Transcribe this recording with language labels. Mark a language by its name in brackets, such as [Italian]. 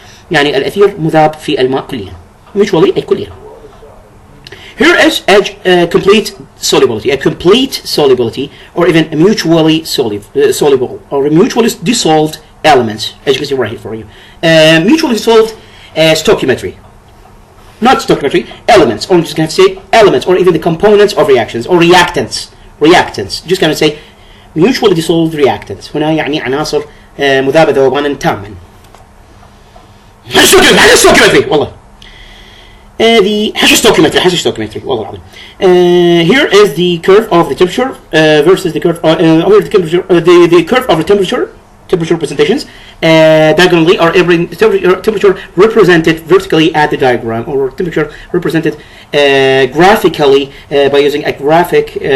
[Arabic] يعني الأثير مذاب في الماء كليا. Mutually أي كليا. [English] Here is complete solubility, or even mutually soluble, or mutually dissolved elements, as you can see right here for you. Mutually dissolved stoichiometry. Not stoichiometry, elements, or I'm just going to say elements, or even the components of reactions, or reactants. Just going to say mutually dissolved reactants. [Arabic] هنا يعني عناصر مذابة ذوبانا تاما. هذا stoichiometry والله. [English] The stoichiometry [Arabic] والله العظيم. [English] Here is the curve of the temperature versus the curve of the curve of the temperature representations diagonally, or every temperature represented vertically at the diagram, or temperature represented graphically by using a graphic